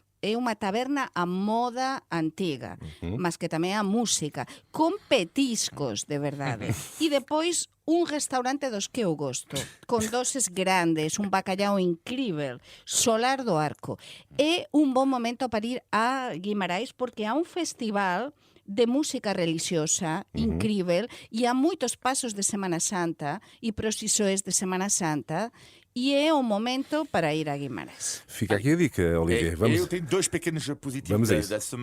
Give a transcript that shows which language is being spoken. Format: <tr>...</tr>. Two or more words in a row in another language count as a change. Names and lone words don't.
<gl>É unha taberna a moda antiga, mas que tamén a música, con petiscos, de verdade. E depois un restaurante dos que eu gosto, con doses grandes, un bacallau incrível, Solar do Arco. É un bon momento para ir a Guimarães porque há un festival de música religiosa incrível, e há muitos passos de Semana Santa e procissões de Semana Santa, e é o momento para ir a Guimarães.</gl> <pt>Fica aqui a dica, Olivier. Eu tenho dois pequenos positivos Vamos a isso. da semana.</pt>